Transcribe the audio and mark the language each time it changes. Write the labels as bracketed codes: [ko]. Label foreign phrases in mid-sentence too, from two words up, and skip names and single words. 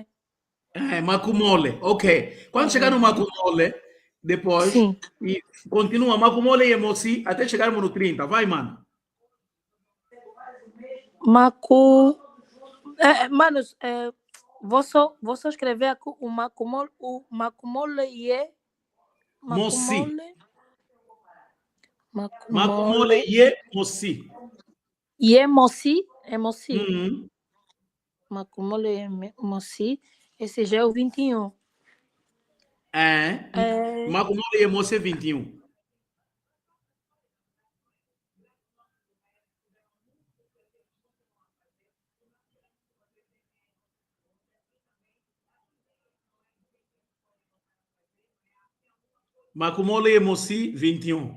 [pt] É, Macumole. Ok. Quando chegar no Macumole, depois, Sim. e continua [wmw] Macumole e Moci [pt] até chegarmos no 30. Vai, mano. [wmw] Macu. [pt] Mano, vou só escrever aqui o macumole e é. [wmw] Moci. Macumole. Macumole Macumole. e Moci. [pt] E é moci? É moci. Uhum. [wmw] Macumole é moci. [pt] Esse já é o 21. É. [wmw] Macumole e Moci [pt] é 21. [wmw] Macumole e Moci, [pt] 21.